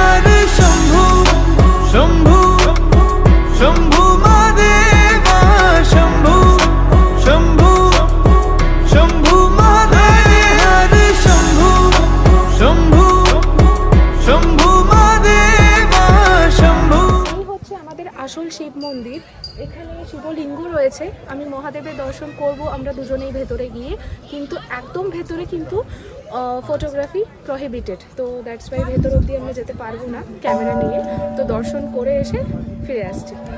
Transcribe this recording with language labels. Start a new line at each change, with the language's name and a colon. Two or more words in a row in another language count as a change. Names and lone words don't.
Hindi: हर शम्भु शम्भु शम्भु महादेवा शम्भु शम्भु शम्भु महादेव। हर शम्भु शम्भु शम्भु महादेवा शम्भु।
Bangla: এই হচ্ছে আমাদের আসল শিব মন্দির। এখানে শিবলিঙ্গ রয়েছে। আমি মহাদেবের দর্শন করব আমরা দুজনেই ভেতরে গিয়ে, কিন্তু একদম ভেতরে কিন্তু
English: photography prohibited.
Bangla: তো
English: that's why
Bangla: ভেতর অবধি আমরা যেতে পারবো না ক্যামেরা নিয়ে। তো দর্শন করে এসে ফিরে আসছি।